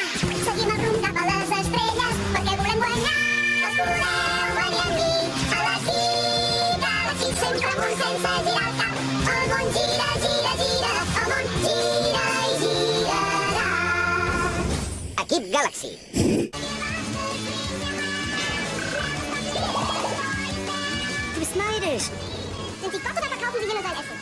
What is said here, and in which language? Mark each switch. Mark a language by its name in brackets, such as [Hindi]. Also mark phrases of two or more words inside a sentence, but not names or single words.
[Catalan] Seguim el rumb cap a les estrelles, perquè volem guanyar. Els voleu venir amb mi a l'equip Galaxy, sempre amunt sense girar el cap. El món gira, gira, gira, el món gira i girarà. Equip Galaxy. [German] Du Snyder. Sind Sie Gott oder verkaufen Sie hier nur sein Essen?